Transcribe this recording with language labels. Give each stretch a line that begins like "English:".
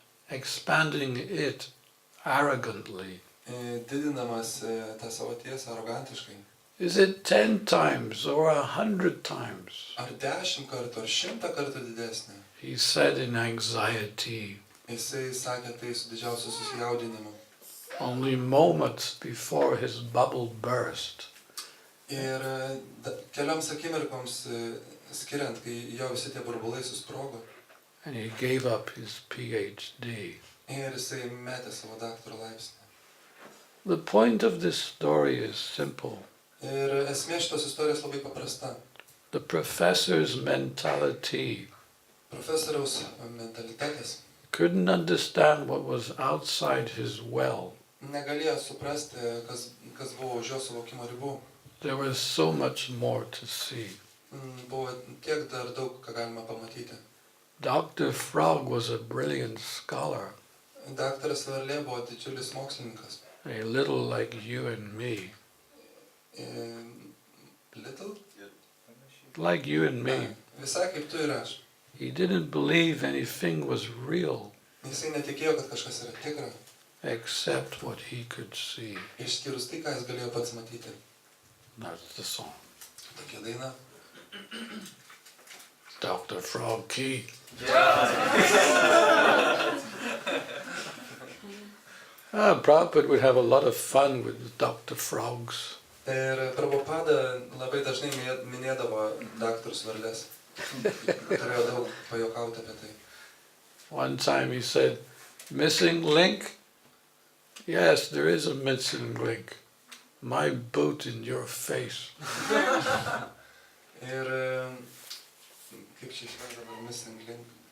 English: expanding it arrogantly.
Lithuanian: Didinamas tą savo tiesą arogantiškai.
English: Is it 10 times or 100 times?
Lithuanian: Ar 10 kartų, ar 100 kartų didesnė.
English: He said in anxiety,
Lithuanian: Jisai sakė tai su didžiausiu susijaudinimu.
English: only moments before his bubble burst.
Lithuanian: Ir kelioms akimirkoms skiriant, kai jo visi tie burbulai susprogo.
English: And he gave up his PhD.
Lithuanian: Ir jisai metė savo daktaro laipsnį.
English: The point of this story is simple.
Lithuanian: Ir esmė šitos istorijos labai paprasta.
English: The professor's mentality
Lithuanian: Profesoriaus mentalitetas
English: couldn't understand what was outside his well.
Lithuanian: negalėjo suprasti, kas buvo už jo suvokimo ribų.
English: There was so much more to see.
Lithuanian: Buvo tiek dar daug, ką galima pamatyti.
English: Dr. Frog was a brilliant scholar,
Lithuanian: Daktaras Varlė buvo didžiulis mokslininkas.
English: a little like you and me. Little? Like you and me.
Lithuanian: Visai kaip tu ir aš.
English: He didn't believe anything was real
Lithuanian: Jisai netikėjo, kad kažkas yra tikra,
English: except what he could see.
Lithuanian: išskyrus tai, ką jis galėjo pats matyti.
English: That's the song.
Lithuanian: Tokia daina.
English: Dr. Frog Key. Prabhupada would have a lot of fun with Dr. Frogs.
Lithuanian: Ir Prabhupada labai dažnai minėdavo daktarus Varlės. Turėjo daug pajokauti apie tai.
English: One time he said, missing link? Yes, there is a missing link. My boot in your face.
Lithuanian: Ir kaip čia išvardavo missing link?